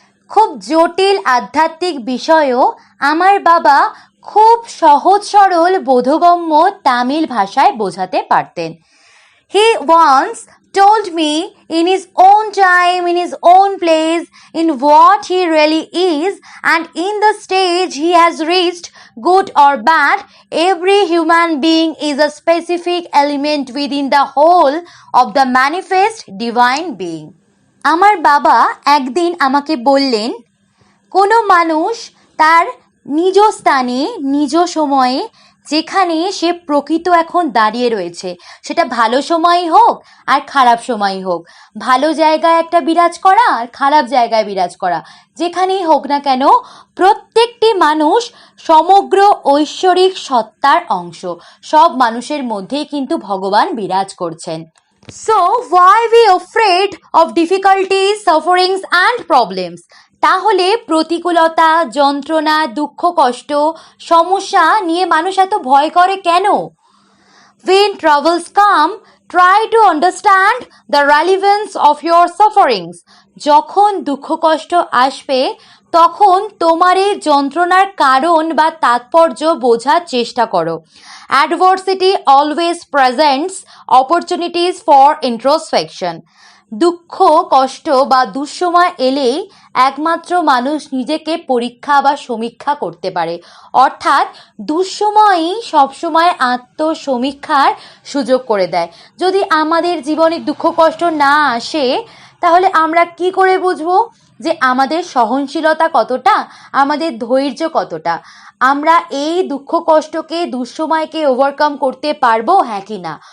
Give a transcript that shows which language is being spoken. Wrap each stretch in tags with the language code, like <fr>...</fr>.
<bn>খুব জটিল আধ্যাত্মিক বিষয়ও আমার বাবা খুব সহজ সরল বোধগম্য তামিল ভাষায় বোঝাতে পারতেন।</bn> <en>He once told me in his own time, in his own place, in what he really is and in the stage he has reached, good or bad, every human being is a specific element within the whole of the manifest divine being.</en> <bn>আমার বাবা একদিন আমাকে বললেন, কোনো মানুষ তার নিজ স্থানে নিজ সময়ে যেখানে সে প্রকৃত এখন দাঁড়িয়ে রয়েছে, সেটা ভালো সময়ই হোক আর খারাপ সময়ই হোক, ভালো জায়গায় একটা বিরাজ করা আর খারাপ জায়গায় বিরাজ করা, যেখানেই হোক না কেন প্রত্যেকটি মানুষ সমগ্র ঐশ্বরিক সত্তার অংশ। সব মানুষের মধ্যেই কিন্তু ভগবান বিরাজ করছেন।</bn> <en>So why we afraid of difficulties, sufferings and problems?</en> <bn>তাহলে প্রতিকূলতা, যন্ত্রণা, দুঃখ, কষ্ট, সমস্যা নিয়ে মানুষ এত ভয় করে কেন?</bn> <en>When troubles come, try to understand the relevance of your sufferings.</en> <bn>যখন দুঃখ কষ্ট আসবে তখন তোমার এই যন্ত্রণার কারণ বা তাৎপর্য বোঝার চেষ্টা করো।</bn> <en>Adversity always presents opportunities for introspection.</en> <bn>দুঃখ কষ্ট বা দুঃসময় এলেই একমাত্র মানুষ নিজেকে পরীক্ষা বা সমীক্ষা করতে পারে, অর্থাৎ দুঃসময়ই সবসময় আত্মসমীক্ষার সুযোগ করে দেয়। যদি আমাদের জীবনে দুঃখ কষ্ট না আসে তাহলে আমরা কি করে বুঝবো যে আমাদের সহনশীলতা কতটা, আমাদের ধৈর্য কতটা, আমরা এই দুঃখ কষ্টকে, দুঃসময়কে ওভারকাম করতে পারবো, হ্যাঁ কি না?</bn>